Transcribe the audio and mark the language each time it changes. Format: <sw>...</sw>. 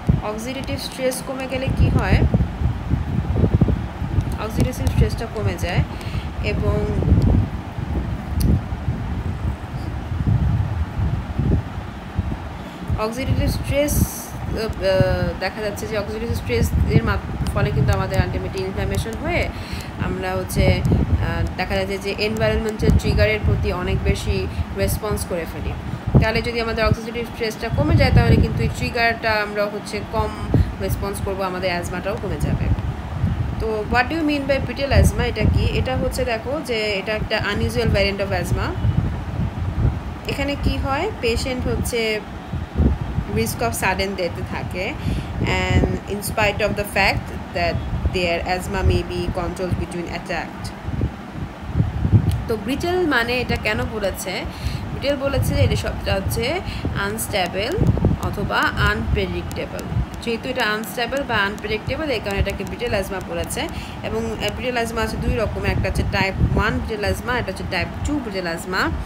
<bn>Oxidative stress কমে গেলে কী হয়, অক্সিডেটিভ স্ট্রেসটা কমে যায় এবং অক্সিডেটিভ স্ট্রেস দেখা যাচ্ছে যে অক্সিডেটিভ স্ট্রেসের ফলে কিন্তু আমাদের আলটিমেটলি ইনফ্ল্যামেশন হয়ে আমরা হচ্ছে দেখা যাচ্ছে যে এনভায়রনমেন্টাল ট্রিগারের প্রতি অনেক বেশি রেসপন্স করে ফেলি। তাহলে যদি আমাদের অক্সিডেটিভ স্ট্রেসটা কমে যায়, তাহলে কিন্তু এই ট্রিগারটা আমরা হচ্ছে কম রেসপন্স করবো, আমাদের অ্যাজমাটাও কমে যাবে। তো</bn> <en>what do mean by petal asthma,</en> <bn>এটা কি? এটা হচ্ছে দেখো যে এটা একটা আনইউজুয়াল ভ্যারিয়েন্ট অফ অ্যাজমা। এখানে কি হয়, পেশেন্ট হচ্ছে</bn> <en>risk of sudden death</en> <bn>থাকে,</bn> <en>and in spite of the fact that their asthma may be controlled between attacks.</en> <bn>তো ব্রিটেল মানে এটা কেন বলেছে, ব্রিটেল বলেছে যে এটা সবটা হচ্ছে আনস্টেবল অথবা আনপ্রেডিক্টেবল। যেহেতু এটা আনস্টেবল বা আনপ্রেডিক্টেবল, এই কারণে এটাকে ব্রিটেল অ্যাজমা বলেছে। এবং ব্রিটেল অ্যাজমা আছে দুই রকমের, একটা হচ্ছে টাইপ 1 ব্রিটেল অ্যাজমা, এটা হচ্ছে টাইপ 2 ব্রিটেল অ্যাজমা।</bn>